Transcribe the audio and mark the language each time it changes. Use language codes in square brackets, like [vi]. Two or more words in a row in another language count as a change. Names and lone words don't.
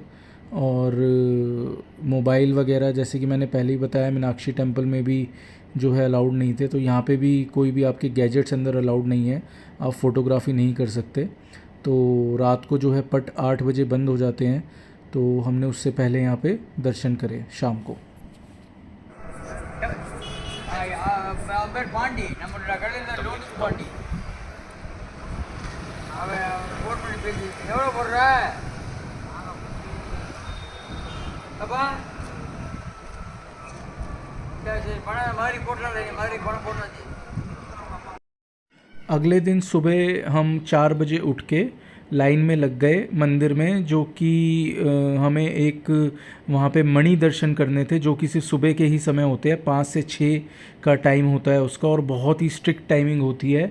[hi] और मोबाइल वगैरह, जैसे कि मैंने पहले ही बताया, मीनाक्षी टेम्पल में भी जो है अलाउड नहीं थे, तो यहाँ पे भी कोई भी आपके गैजेट्स अंदर अलाउड नहीं है, आप फ़ोटोग्राफी नहीं कर सकते। तो रात को जो है पट 8 बजे बंद हो जाते हैं, तो हमने उससे पहले यहाँ पे दर्शन करे शाम को। [ta] பாண்டி நம்மளோட கடையில் லோனுக்கு பாண்டி அவன் ஃபோன் பண்ணி பேசி எவ்வளோ போடுற அப்பா சரி சரி பணம் மாதிரி போட்டலாம் மாதிரி பணம் போடலாம்। [hi] अगले दिन सुबह हम 4 बजे उठ के लाइन में लग गए मंदिर में, जो कि हमें एक वहाँ पे मणि दर्शन करने थे, जो कि सिर्फ सुबह के ही समय होते हैं। 5 से 6 का टाइम होता है उसका, और बहुत ही [en] strict timing [hi] होती है।